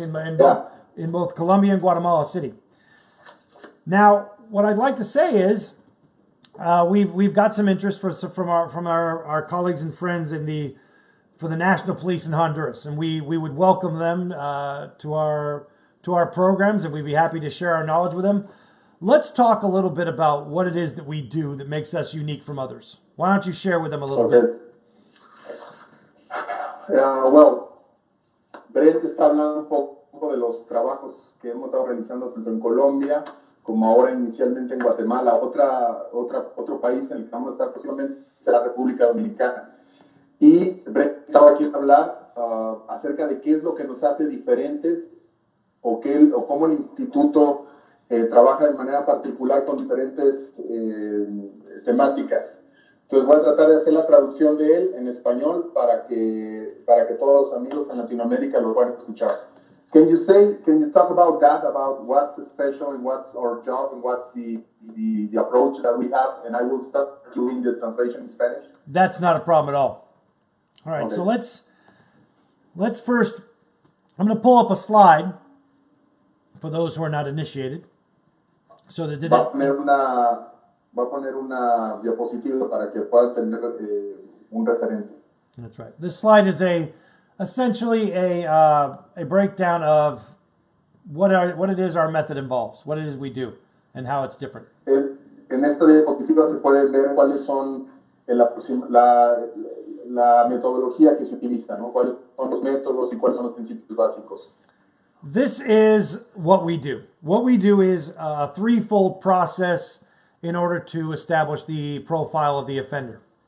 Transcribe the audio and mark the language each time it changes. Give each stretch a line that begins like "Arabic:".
English: In both Colombia and Guatemala City. Now, what I'd like to say is we've got some interest from our colleagues and friends for the National Police in Honduras, and we would welcome them to our programs, and we'd be happy to share our knowledge with them. Let's talk a little bit about what it is that we do that makes us unique from others. Why don't you share with them a little bit?
Spanish: Well, Brent está hablando un poco de los trabajos que hemos estado realizando tanto en Colombia como ahora inicialmente en Guatemala. Otro país en el que vamos a estar próximamente será la República Dominicana. Y Brent estaba aquí a hablar acerca de qué es lo que nos hace diferentes o cómo el instituto trabaja de manera particular con diferentes temáticas. Entonces voy a tratar de hacer la traducción de él en español para que todos los amigos en Latinoamérica lo puedan escuchar.
English: Can you talk about that, about what's special and what's our job and what's the approach that we have? And I will start doing the translation in Spanish. That's not a problem at all. All right, okay. So let's first, I'm going to pull up a slide for those who are not initiated. So that
Spanish: Va a poner una diapositiva para que puedan tener un referente.
English: That's right. This slide is essentially a breakdown of what it is our method involves, what it is we do, and how it's different.
Spanish: En esta diapositiva se pueden ver cuáles son la metodología que se utiliza, ¿no? Cuáles son los métodos y cuáles son los principios básicos.
English: This is what we do. What we do is a threefold process. in order to establish the profile of the offender?